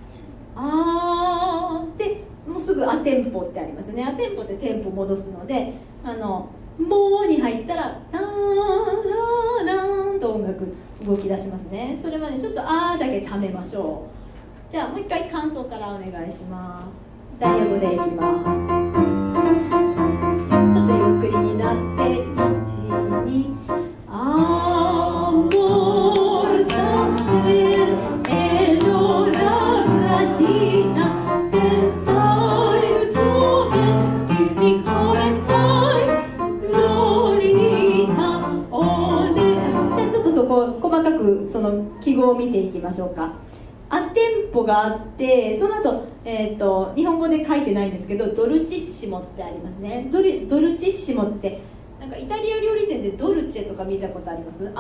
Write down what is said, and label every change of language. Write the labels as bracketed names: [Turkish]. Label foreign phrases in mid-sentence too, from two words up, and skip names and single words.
[Japanese] あーでもうすぐアテンポってありますよね。アテンポってテンポ戻すので、モーに入ったらターララーンと音楽動き出しますね。それまでちょっとあーだけためましょう。じゃあもう一回感想からお願いします。イタリア語でいきます。ちょっとゆっくりになって 1、2、 [Italian] Amor saper e l'ora radita senza il tuo ben dimmi come fai Lolita [Japanese] じゃあちょっとそこ細かくその記号を見ていきましょうか。アテンポがあって、その後、日本語で書いてないんですけど、ドルチッシモってありますね。ドルチッシモってなんかイタリア料理店でドルチェとか見たことあります？